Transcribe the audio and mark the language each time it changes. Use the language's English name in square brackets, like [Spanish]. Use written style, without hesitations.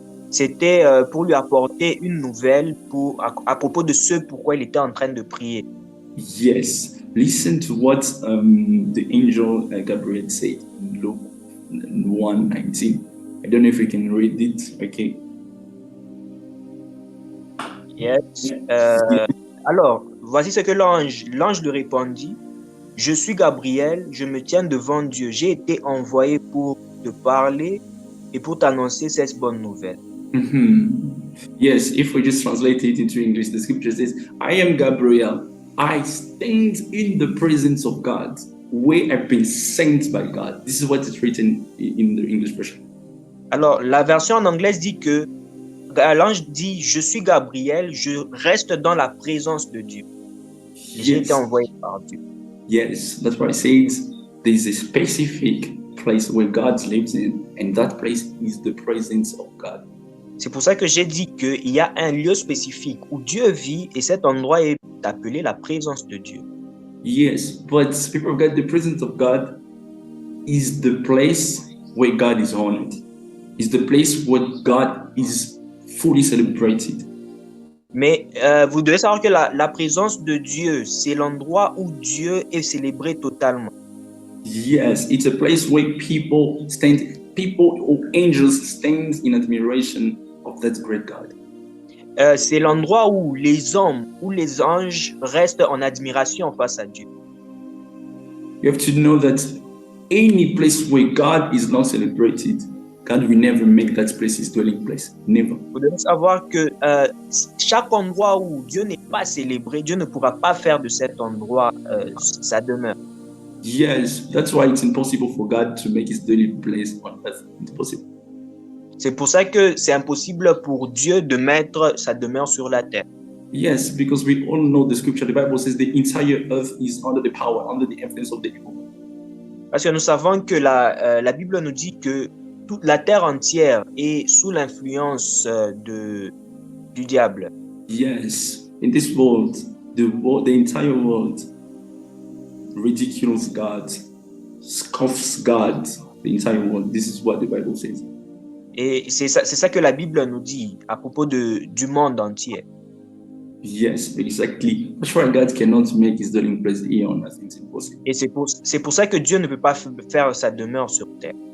[French] C'était pour lui apporter une nouvelle à propos de ce pourquoi il était en train de prier. [English] Yes, listen to what the angel Gabriel said in Luke 1:19. I don't know if we can read it, okay? Yes. [French] Alors, voici ce que l'ange lui répondit. Je suis Gabriel, je me tiens devant Dieu. J'ai été envoyé pour te parler et pour t'annoncer cette bonne nouvelle. Mm-hmm. [English] Yes, if we just translate it into English, the scripture says, I am Gabriel. I stand in the presence of God, where I've been sent by God. This is what is written in the English version. [French] Alors, la version en anglais dit que l'ange dit, je suis Gabriel, je reste dans la présence de Dieu. Et j'ai été envoyé par Dieu. [English] Yes, that's why it says there's a specific place where God lives in, and that place is the presence of God. [French] C'est pour ça que j'ai dit qu'il y a un lieu spécifique où Dieu vit et cet endroit est appelé la présence de Dieu. [English] Yes, but people of God, the presence of God is the place where God is honored. Is the place where God is fully celebrated. [French] Mais vous devez savoir que la présence de Dieu, c'est l'endroit où Dieu est célébré totalement. [English] Yes, it's a place where people or angels stand in admiration of that great God. [French] C'est l'endroit où les hommes ou les anges restent en admiration face à Dieu. [English] You have to know that any place where God is not celebrated, God will never make that place his dwelling place. Never. [French] Vous devez savoir que chaque endroit où Dieu n'est pas célébré, Dieu ne pourra pas faire de cet endroit sa demeure. [English] Yes, that's why it's impossible for God to make his dwelling place on earth. It's possible. [French] C'est pour ça que c'est impossible pour Dieu de mettre sa demeure sur la terre. [English] Yes, because we all know the scripture. The Bible says the entire earth is under the power, under the influence of the evil one. [French] Parce que nous savons que la Bible nous dit que toute la terre entière est sous l'influence du diable. [English] Yes, in this world, the entire world ridicules God, scoffs God, the entire world. This is what the Bible says. [French] Et c'est ça que la Bible nous dit à propos du monde entier. [English] Yes, exactly. That's why God cannot make his dwelling place here on earth. It's impossible. [French] Et c'est pour ça que Dieu ne peut pas faire sa demeure sur terre.